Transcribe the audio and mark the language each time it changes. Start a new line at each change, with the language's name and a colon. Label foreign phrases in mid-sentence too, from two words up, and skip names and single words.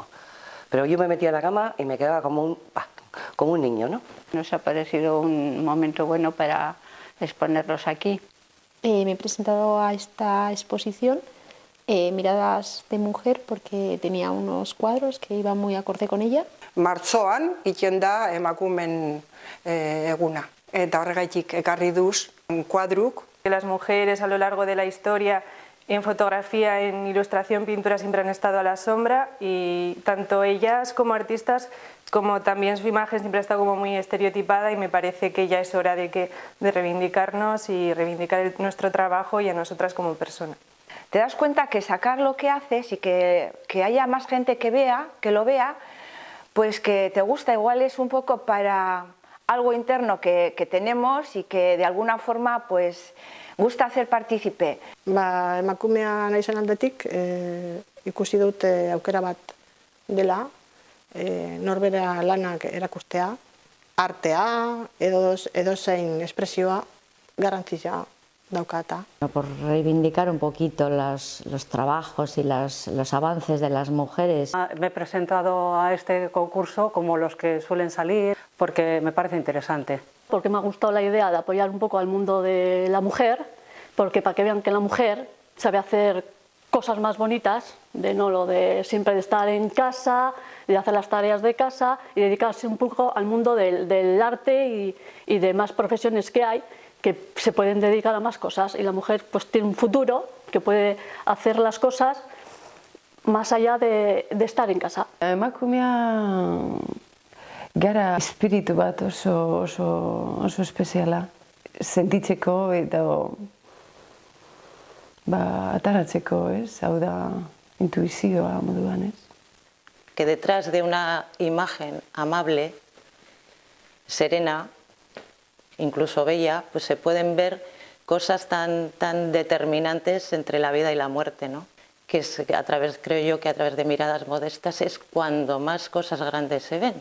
Spanish: Pero yo me metía en la cama y me quedaba como un niño, ¿no? Nos ha parecido un momento bueno para exponerlos aquí. Me he presentado a esta exposición, Miradas de Mujer, porque tenía unos cuadros que iban muy acorde con ella.
Basque: Martxoan egiten da emakumen eguna. Eta horregaitik ekarri duz kuadruk.
Spanish: Las mujeres a lo largo de la historia En fotografía, en ilustración, pintura siempre han estado a la sombra y tanto ellas como artistas, como también su imagen siempre ha estado como muy estereotipada y me parece que ya es hora de reivindicarnos y reivindicar nuestro trabajo y a nosotras como personas. Te das cuenta que sacar lo que haces y que haya más gente que lo vea, pues que te gusta, igual es un poco para algo interno que tenemos y que de alguna forma pues gusta hacer partícipe.
Basque: Emakumea naizen aldetik ikusi dut aukera bat dela norbera lanak erakustea, artea edozein espresioa garrantzia daukata.
Spanish: Por reivindicar un poquito los trabajos y los avances de las mujeres. Me he presentado a este concurso como los que suelen salir porque me parece interesante. Porque me ha gustado la idea de apoyar un poco al mundo de la mujer, porque para que vean que la mujer sabe hacer cosas más bonitas, de no lo de siempre de estar en casa, de hacer las tareas de casa y dedicarse un poco al mundo del arte y de más profesiones que hay, que se pueden dedicar a más cosas y la mujer pues tiene un futuro que puede hacer las cosas más allá de estar en casa.
Basque: Emakumea gara espiritu bat oso espeziala, sentitzeko eta ataratzeko, ez? Hau da intuizioa moduan, ez?
Spanish: Que detrás de una imagen amable, serena, incluso bella, pues se pueden ver cosas tan determinantes entre la vida y la muerte, ¿no? Que es creo yo que a través de miradas modestas es cuando más cosas grandes se ven.